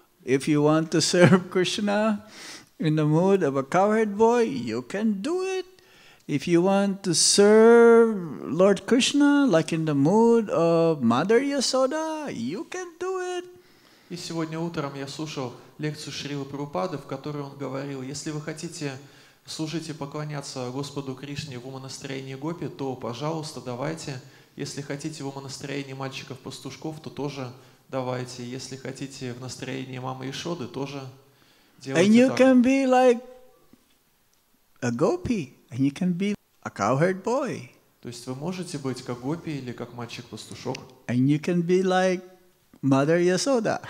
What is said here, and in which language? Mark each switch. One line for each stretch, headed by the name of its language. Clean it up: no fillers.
English: If you want to serve Krishna in the mood of a cowherd boy, you can do it. If you want to serve Lord Krishna like in the mood of Mother Yasoda, you can do it.
Russian: И сегодня утром я слушал лекцию Шрилы Прабхупады, в которой он говорил, если вы хотите служить и поклоняться Господу Кришне в умонастроении гопи, то, пожалуйста, давайте. Если хотите в умонастроении мальчиков-пастушков, то тоже давайте. Если хотите в настроении мамы Ишоды, тоже делайте
English: And you
Russian: так.
English: can be like a gopi, and you can be a cowherd boy,
Russian: То есть вы можете быть как гопи или как мальчик-пастушок,
English: and you can be like Mother Yasoda.